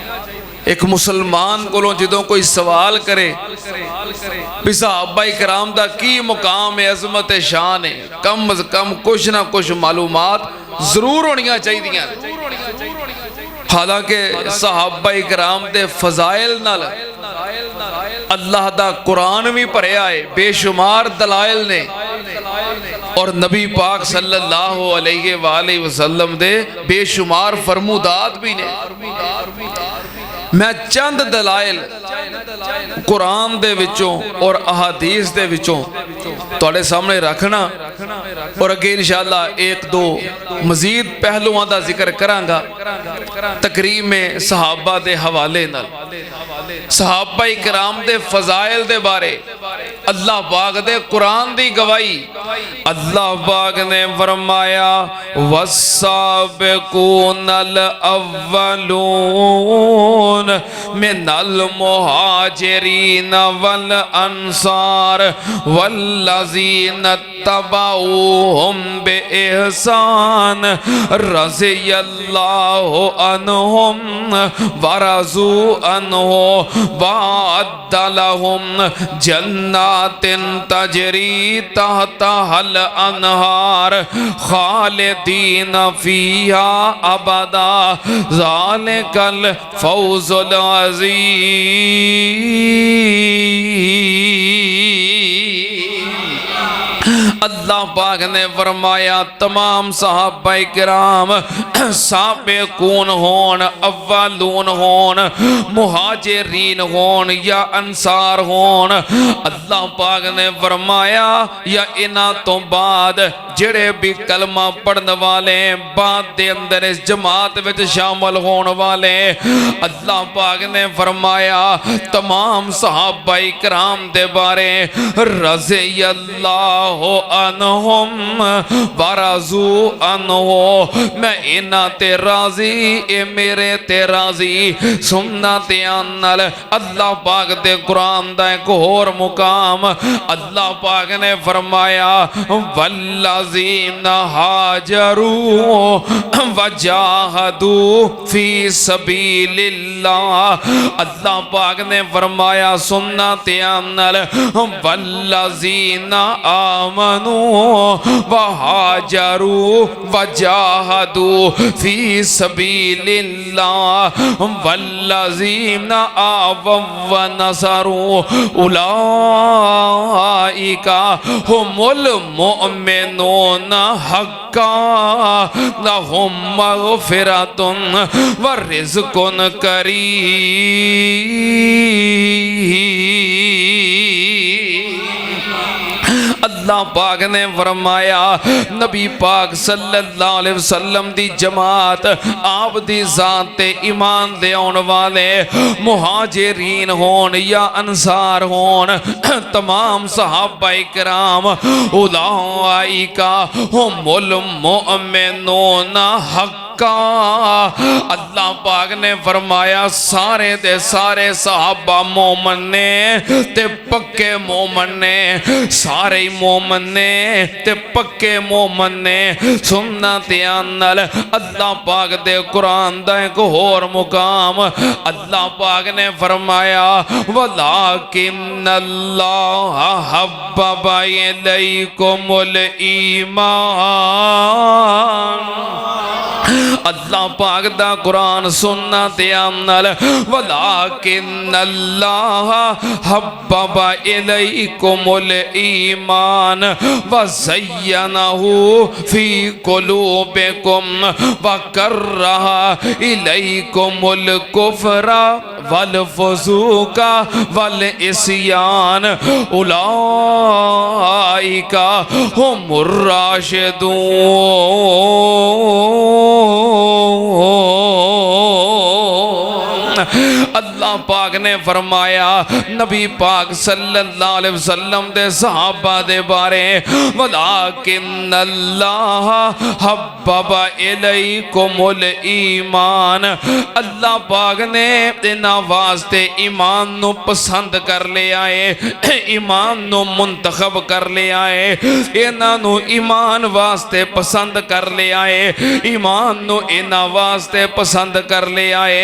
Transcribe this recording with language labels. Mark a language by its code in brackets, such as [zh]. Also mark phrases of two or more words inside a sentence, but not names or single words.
[pa] اک مسلمان کو جو کوئی سوال کرے بھی صحابۂ کرام دا کی مقام اے، عظمت شان اے، کم از کم کجھ نہ کجھ معلومات ضرور ہونیاں چاہیدیاں. حالانکہ صحابۂ کرام دے فضائل نال اللہ دا قرآن بھی بھریا اے، بے شمار دلائل نے، اور نبی پاک [ar] صلى الله عليه وسلم [pa] دے بے شمار فرمودات بھی نے. میں چند دلائل قرآن دے وچوں اور احادیث دے وچوں تہاڈے سامنے رکھنا، اور اگے ان شاء اللہ اک دو مزید پہلوآں دا ذکر کراں گا تقریب میں صحابہ دے حوالے نال. صحابہ کرام دے فضائل دے بارے اللہ پاک دے قرآن دی گواہی. اللہ پاک نے فرمایا [ar] والسابقون الأولون من المهاجرين والأنصار والذين اتبعوهم بإحسان رضي الله عنهم ورضوا عنه وأعد لهم جنات تجري تحتها الأنهار خالدين فيها أبدا ذلك الفوز العظيم. [pa] اللہ پاک نے فرمایا تمام صحابہ کرام سابقون ہون، اولون ہون، مہاجرین ہون یا انصار ہون، اللہ پاک نے فرمایا یا ایہناں توں بعد جیہڑے بھی کلمہ پڑھن والے بعد دے اندر اس جماعت وچ شامل ہون والے، اللہ پاک نے فرمایا تمام صحابہ کرام دے بارے [ar] رضي الله عنهم ورضوا عنه, [pa] میں ایہناں تے راضی اے میرے تے راضی. سننا دھیان نال اللہ پاک دے قرآن دا اک ہور مقام اللہ پاک نے فرمایا [ar] والذين هاجروا وجاهدوا في سبيل الله. [pa] اللہ پاک نے فرمایا سننا دھیان نال [ar] والذين آمنوا وهاجروا وجاهدوا في سبيل الله والذين آووا ونصروا أولئك هم المؤمنون حقا لهم مغفرة ورزق كريم. [pa] اللہ پاک نے فرمایا نبی پاک [ar] صلى الله عليه وسلم [pa] دی جماعت آپ دی ذات تے ایمان دے آن والے مہاجرین ہون یا انصار ہون، تمام صحابہ کرام [ar] أولئك هم المؤمنون حقا. [pa] اللہ پاک نے فرمایا سارے دے سارے صحابہ مومن نے تے پکے مومن نے، سارے مومن نے تے پکے مومن نے. سننا دھیان نال اللہ پاک دے قرآن دا اک ہور مقام اللہ پاک نے فرمایا [ar] ولكن الله حبب إليكم الإيمان. [pa] اللہ پاک دا قرآن سننا دھیان [ar] नाल ولكن الله حبب إليكم الإيمان وزينه في قلوبكم وكره إليكم الكفر والفسوق والعصيان أولئك هم الراشدون. [pa] اللہ پاک نے فرمایا نبی پاک [ar] صلى الله عليه وسلم [pa] دے صحابہ دے بارے [ar] ولكن الله حبب إليكم الإيمان. [pa] اللہ پاک نے ایہناں واسطے ایمان نوں پسند کر لیا اے، ایمان نوں منتخب کر لیا اے، ایہناں نوں ایمان واسطے پسند کر لیا اے، ایمان نوں ایہناں واسطے پسند کر لیا اے.